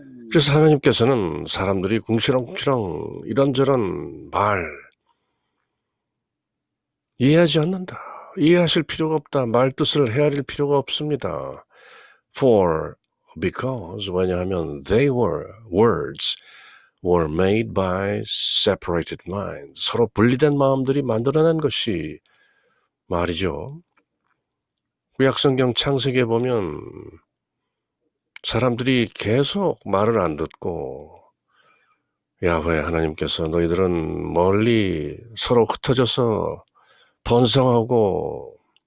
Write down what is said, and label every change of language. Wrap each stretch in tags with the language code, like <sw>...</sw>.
<ko>그래서 하나님께서는 사람들이 궁시렁궁시렁 이런저런 말 이해하지 않는다. 이해하실 필요가 없다. 말 뜻을 헤아릴 필요가 없습니다.</ko> <en>Because</en> <ko>왜냐하면</ko> <en>words were made by separated minds.</en> <ko>서로 분리된 마음들이 만들어낸 것이 말이죠. 구약성경 창세기에 보면 사람들이 계속 말을 안 듣고 야훼 하나님께서 너희들은 멀리 서로 흩어져서 번성하고</ko>